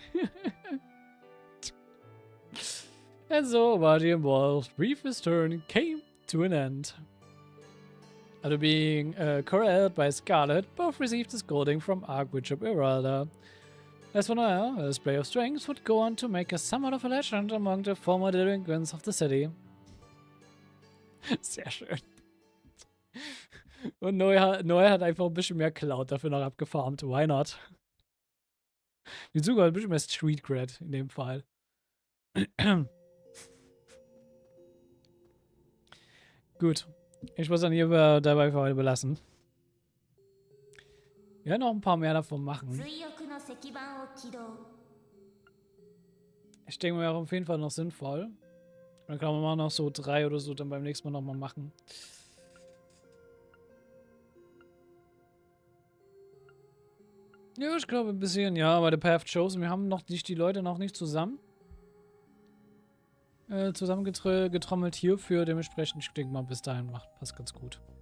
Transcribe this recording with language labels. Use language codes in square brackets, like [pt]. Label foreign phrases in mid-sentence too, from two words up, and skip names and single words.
[en] And so, Raji and Wolf's briefest turn came to an end. After being corralled by Scarlet, both received a scolding from Archbishop Iralda. As for now, a display of strength would go on to make us somewhat of a legend among the former delinquents of the city. [de] Sehr schön. Und Noe hat einfach ein bisschen mehr Cloud dafür noch abgefarmt. [en] Why not? [de] Die sogar ein bisschen mehr [en] Street Cred [de] in dem Fall. Gut. Ich muss dann hier dabei für heute belassen. Wir werden noch ein paar mehr davon machen. [ja] 追憶の石板を起動。 [de] Ich denke mir auch auf jeden Fall noch sinnvoll. Dann kann man mal noch so 3 oder so dann beim nächsten Mal nochmal machen. Ja, ich glaube ein bisschen, ja, bei der Path Chosen, wir haben noch nicht die Leute noch nicht zusammengetrommelt hierfür, dementsprechend, ich denke mal, bis dahin passt ganz gut.